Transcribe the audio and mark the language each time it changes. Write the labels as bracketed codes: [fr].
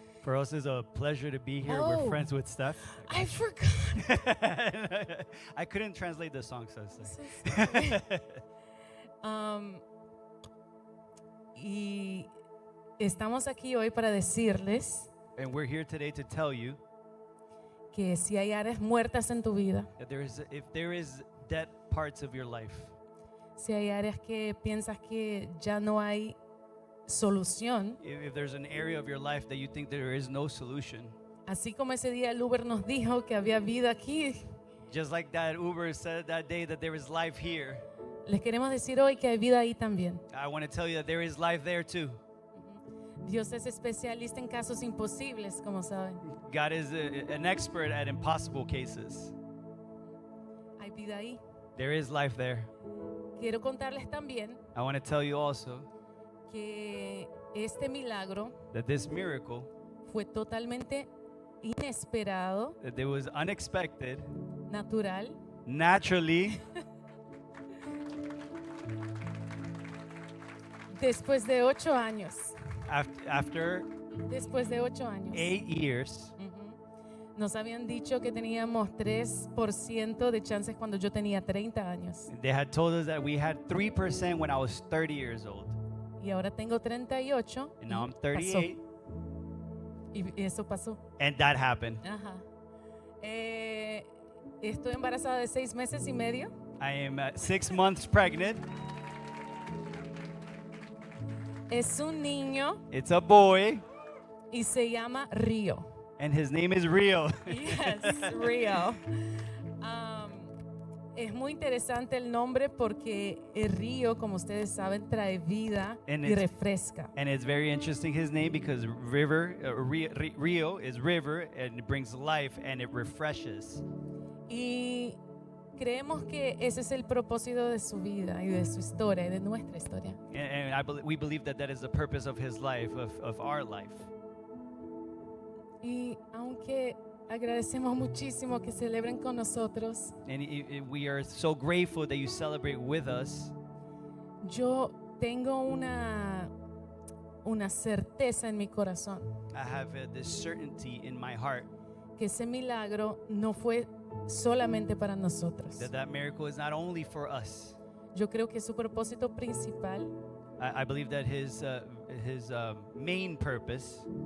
[en] For us, it's a pleasure to be here. We're Oh. friends with Steph. I forgot. I couldn't translate the song, so it's So like- sorry. [es] Y estamos aquí hoy para decirles [en] And we're here today to tell you [es] que si hay áreas muertas en tu vida, [en] that if there is dead parts of your life, [es] si hay áreas que piensas que ya no hay solución, [en] if there's an area of your life that you think there is no solution, [es] así como ese día el Uber nos dijo que había vida aquí, [en] just like that Uber said that day that there is life here, [es] les queremos decir hoy que hay vida ahí también. [en] I want to tell you that there is life there too. [es] Dios es especialista en casos imposibles, como saben. [en] God is an expert at impossible cases. [es] Hay vida ahí. [en] There is life there. [es] Quiero contarles también [en] I want to tell you also [es] que este milagro [en] that this miracle, [es] fue totalmente inesperado, [en] that it was unexpected, [es] natural, [en] naturally, [es] después de 8 años. [en] after [es] Después de 8 años. [en] 8 years. Ujú. [es] Nos habían dicho que teníamos 3% de chances cuando yo tenía 30 años. [en] They had told us that we had 3% when I was 30 years old. [es] Y ahora tengo 38. [en] And now [es] y [en] I'm 38. [es] Y eso pasó. [en] And that happened. Ajá. [es] Estoy embarazada de 6 meses y medio. [en] I am 6 months pregnant. [es] Es un niño [en] It's a boy, [es] y se llama Río. [en] and his name is Rio. Yes, Río. [es] Es muy interesante el nombre porque el río, como ustedes saben, trae vida [en] And [es] y [en] it's- [es] refresca. [en] And it's very interesting his name because Rio is river and it brings life and it refreshes. [es] Y creemos que ese es el propósito de su vida y de su historia y de nuestra historia. [en] And we believe that that is the purpose of his life, of our life. [es] Y aunque agradecemos muchísimo que celebren con nosotros, [en] And we are so grateful that you celebrate with us. [es] yo tengo una certeza en mi corazón [en] I have this certainty in my heart [es] que ese milagro no fue solamente para nosotros. [en] that miracle is not only for us. [es] Yo creo que su propósito principal [en] I believe that his main purpose